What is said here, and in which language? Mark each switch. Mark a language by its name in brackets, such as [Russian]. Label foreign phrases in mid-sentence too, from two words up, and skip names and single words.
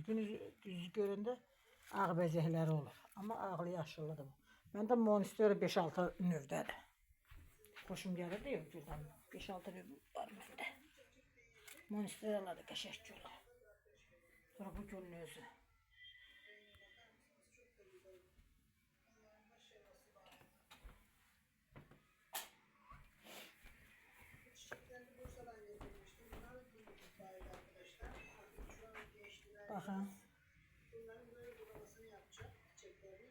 [Azerbaijani] Gün üzü görəndə ağ bəzəkləri olur. Amma ağlı, yaşıllıdır bu. Məndə monstera 5-6 növdədir. Xoşum gəlir deyə güldən. 5-6 növ var məndə. Monsteralar da qəşəng gül. Sonra bu gülün özü. [Turkish] Çiçeklerini Bursa'dan getirmiştim. Bunlar büyüdüler arkadaşlar. Artık şu an geçtiler. [Azerbaijani] Baxın. [Turkish] Bunların böyle budamasını yapacak çiçeklerini.